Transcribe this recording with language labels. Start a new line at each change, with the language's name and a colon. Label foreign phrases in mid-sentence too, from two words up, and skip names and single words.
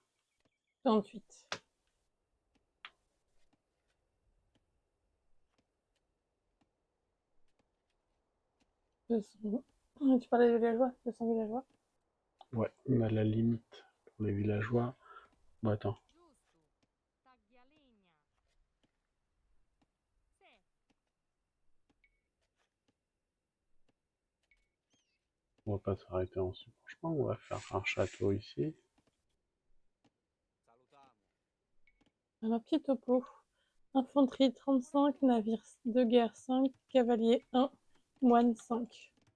French: 38. Tu parlais des villageois? 200 villageois? Ouais, on a la limite pour les villageois. Bon, attends.
Italian: Giusto. Taglia legna. Sì.
French: On va pas s'arrêter ensuite. Franchement, on va faire un château ici.
Italian: Salutamo.
French: Un petit topo. Infanterie 35, navire de guerre 5, cavalier 1, moine 5.